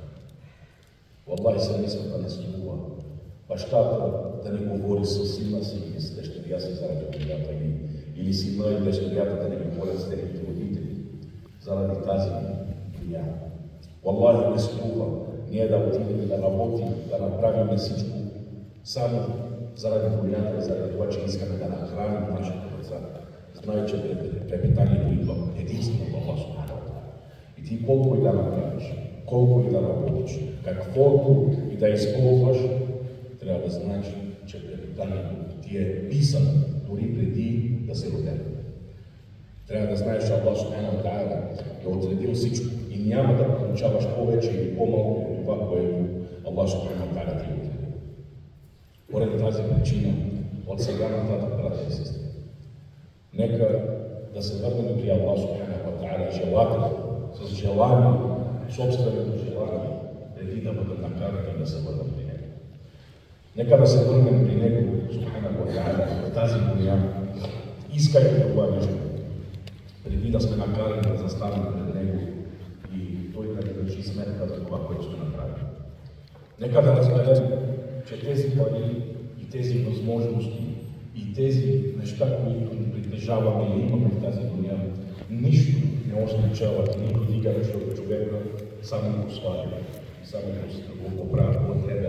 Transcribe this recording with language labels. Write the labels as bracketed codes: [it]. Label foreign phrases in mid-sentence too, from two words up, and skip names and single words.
[bg] Валлахи, семействата не струва бащата да не говори с сина си или с дъщеря си заради дунята, или сина и дъщерята да не говорят с техните родители заради тази дуня. Валлахи не струва ние да отидем да работим, да направим всичко само заради дунята, заради това, че искаме да нахраним нашите деца. Знае, че препитанието идва единствено в [ar] الله سبحانه وتعالى. [bg] И ти колко и да направиш, колко и да работиш, каквото и да използваш, трябва да знаеш, че препитанието ти е писано дори преди да се родим. Трябва да знаеш, че [ar] الله سبحانه وتعالى [bg] е отредил всичко и няма да получаваш повече или по-малко от това, което [ar] الله سبحانه وتعالى [bg] ти е отредил. Поради тази причина, от сега нататък, братя и сестри, нека да се върнем при [ar] الله سبحانه وتعالى [bg] желателно, с желание, собственото желание, преди да бъдат накарани да се върнем при Него. Нека да се върнем при Него, [ar] سبحانه وتعالى, [bg] в тази дуня, искайки това нещо, преди да сме накарани да застанем пред Него и Той да ни държи сметка за това, което сме направили. Нека да разберем, че тези пари и тези възможности и тези неща, които ни притежаваме и имаме в тази дуня, нищо не означават и нито дигат човека, само го сваля, само го поправят потребен.